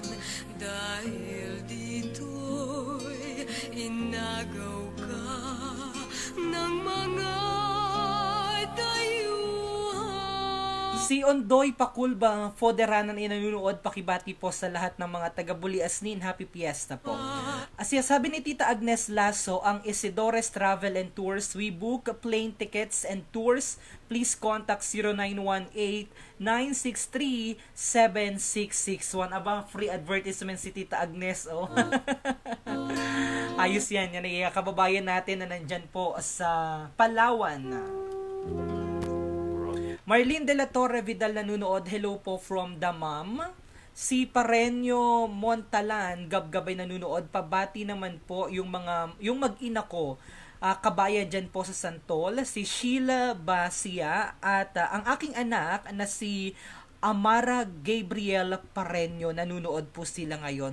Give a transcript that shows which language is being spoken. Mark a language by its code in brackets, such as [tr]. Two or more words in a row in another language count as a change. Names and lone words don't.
[tl] Dahil dito'y inagaw ka ng mga dayuhan. Si Ondoy Pakulba, Foderanan inanunood, pakibati po sa lahat ng mga taga-Buli Asnin. Happy Fiesta po. Sabi ni Tita Agnes Lasso, ang Isidores Travel and Tours, [en] we book plane tickets and tours. Please contact 0918-963-7661. [tl] Aba, free advertisement si Tita Agnes. Oh. Ayos yan. Yan ay kababayan natin na nandyan po sa Palawan. Marlene de la Torre Vidal nanunood. [en] Hello po from Damam. [tl] Si Parenyo Montalan Gabgabay nanunood. Pabati naman po yung mag-ina ko. Kabayan dyan po sa Santol, si Sheila Basia at ang aking anak na si Amara Gabriel Parenyo, nanunood po sila ngayon.